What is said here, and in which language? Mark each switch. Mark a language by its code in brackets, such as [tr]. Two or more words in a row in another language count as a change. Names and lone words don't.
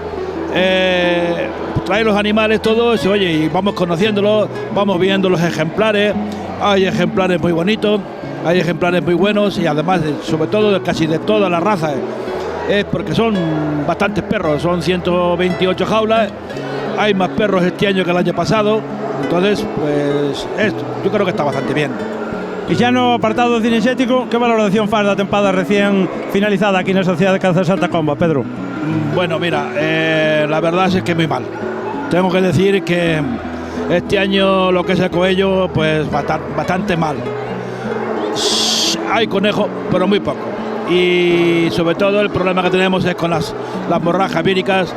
[es] traer los animales todos, oye, y vamos conociéndolos, vamos viendo los ejemplares, hay ejemplares muy bonitos, hay ejemplares muy buenos y además, sobre todo, casi de todas las razas, es porque son bastantes perros, son 128 jaulas, hay más perros este año que el año pasado, entonces, pues, yo creo que está bastante bien. [gl] E xa no apartado cinexético, que valoración faz da tempada recién finalizada aquí na Sociedade de Caza de Santa Comba, Pedro? [es] Bueno, mira, la verdad es que muy mal. Tengo que decir que este año lo que es el coello, pues bastante mal. Hay conejo, pero muy poco. Y sobre todo el problema que tenemos es con las morrajas víricas.